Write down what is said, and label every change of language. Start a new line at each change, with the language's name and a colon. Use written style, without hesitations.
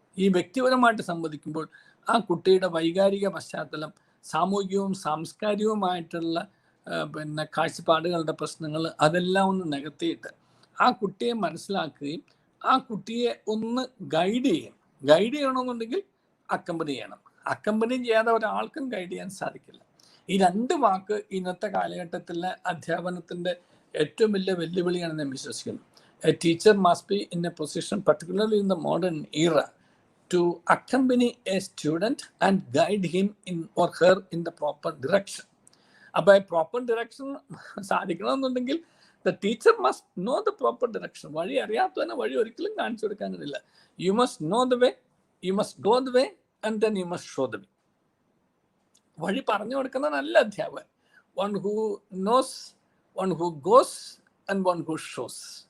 Malayalam: ഈ വ്യക്തിപരമായിട്ട് സംവദിക്കുമ്പോൾ ആ കുട്ടിയുടെ വൈകാരിക പശ്ചാത്തലം, സാമൂഹികവും സാംസ്കാരികവുമായിട്ടുള്ള കാഴ്ചപ്പാടുകളുടെ പ്രശ്നങ്ങൾ അതെല്ലാം ഒന്ന് നികത്തിയിട്ട് ആ കുട്ടിയെ മനസ്സിലാക്കുകയും ആ കുട്ടിയെ ഒന്ന് ഗൈഡ് ചെയ്യണമെന്നുണ്ടെങ്കിൽ അക്കമ്പനി ചെയ്യണം. അക്കമ്പനി ചെയ്യാതെ ഒരാൾക്കും ഗൈഡ് ചെയ്യാൻ സാധിക്കില്ല. ഈ 2 വാക്ക് ഇന്നത്തെ കാലഘട്ടത്തിലെ അധ്യാപനത്തിൻ്റെ ഏറ്റവും വലിയ വെല്ലുവിളിയാണെന്ന് ഞാൻ വിശ്വസിക്കുന്നു.
English: A teacher must be in a position, particularly in the modern era, to accompany a student and guide him in or her in the proper direction.
Malayalam: അപ്പോൾ proper direction സാധിക്കണമെന്നുണ്ടെങ്കിൽ the teacher must know the proper direction. വഴി അറിയാത്തവനെ വഴി ഒരിക്കലും കാണിച്ചു കൊടുക്കാൻ കഴിയില്ല. You must know the way, you must go the way and then you must show the way. വഴി പറഞ്ഞു കൊടുക്കുന്ന നല്ല അധ്യാപകൻ. One who knows, one who goes and one who shows.